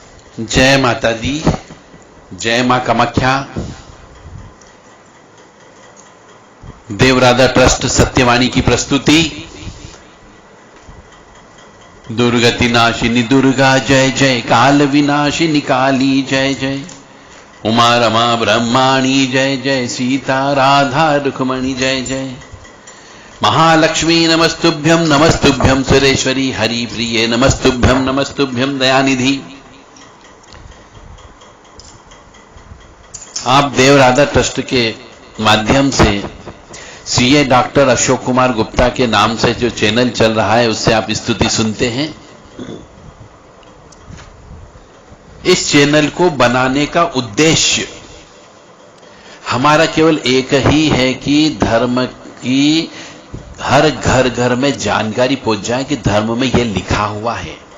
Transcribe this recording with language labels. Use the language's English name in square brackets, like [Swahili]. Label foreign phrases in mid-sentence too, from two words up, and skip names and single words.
[Hindi] जय माता दी, जय मां कामाख्या। देवराधा ट्रस्ट सत्यवाणी की प्रस्तुति। दुर्गति नाशिनी दुर्गा जय जय, काल विनाशिनी काली जय जय, उमा रमा ब्रह्माणी जय जय, सीता राधा रुक्मणी जय जय, [Sanskrit] महालक्ष्मी नमस्तुभ्यं नमस्तुभ्यं, सुरेश्वरी हरि प्रिये नमस्तुभ्यं नमस्तुभ्यं, दयानिधि। [Hindi] आप देवराधा ट्रस्ट के माध्यम से सीए डॉक्टर अशोक कुमार गुप्ता के नाम से जो चैनल चल रहा है उससे आप स्तुति सुनते हैं। इस चैनल को बनाने का उद्देश्य हमारा केवल एक ही है कि धर्म की हर घर घर में जानकारी पहुंच जाए कि धर्म में यह लिखा हुआ है।